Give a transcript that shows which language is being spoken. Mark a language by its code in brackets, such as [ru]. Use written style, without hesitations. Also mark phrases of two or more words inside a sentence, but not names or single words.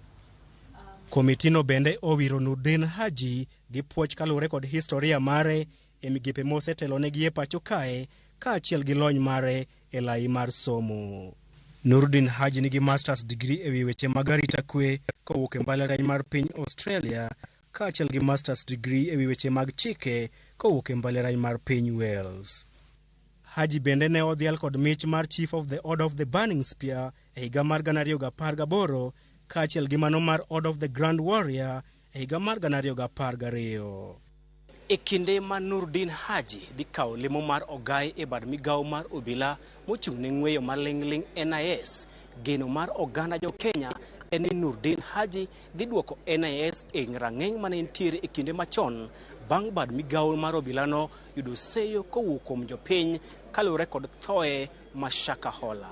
[luo] Komitino bende owiro Nurdin Haji gi puoch kalure kod historia mare e migepe mosetelo ne gi e pacho kae kaachiel gi lony mare e lai mar somo. Nurdin Haji nigi [en] masters degree [luo] e wi weche mag arita kwe kowuok e mbalariany mar piny Australia kaachiel gi [en] masters degree [luo] e wi weche mag chike kowuok e mbalariany mar piny Wales. Haji bende ne odhial kod mich mar Chief of the Order of the Burning Spear e higa mar 2018 kaachiel gi mano mar Order of the Grand Warrior e higa mar 2012. e kinde ma Nurdin Haji dhi kawo lemo mar ogai e bad migawo mar obila mochung' ne ng'weyo maling'ling NIS. Geno mar oganda jo Kenya en ni Nurdin Haji dhi duoko NIS e rang'eng mane nitiere e kinde machon bang' bad migawo mar obilano yudo seyo kowuok kuom jopiny kaluwore kod thoe ma Shakahola.